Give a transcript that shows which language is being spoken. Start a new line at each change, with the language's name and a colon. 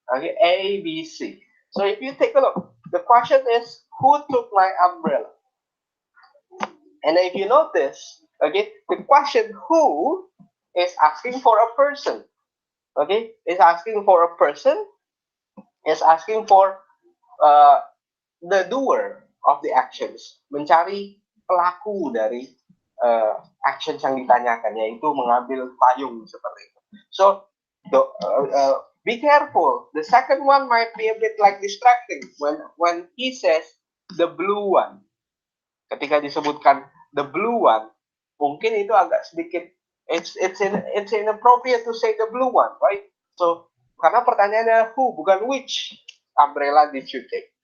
English: Okay, A, B, C. So if you take a look, the question is, who took my umbrella? And if you notice, okay, the question who is asking for a person. Okay, is asking for a person, is asking for the doer of the actions.
Indonesian: Mencari pelaku dari actions yang ditanyakan, yaitu mengambil payung seperti itu.
English: So, be careful. The second one might be a bit like distracting when he says the blue one.
Indonesian: Ketika disebutkan
English: the blue one,
Indonesian: mungkin itu agak sedikit
English: it's inappropriate to say the blue one, right? So
Indonesian: karena pertanyaannya
English: who
Indonesian: bukan
English: which umbrella did you take.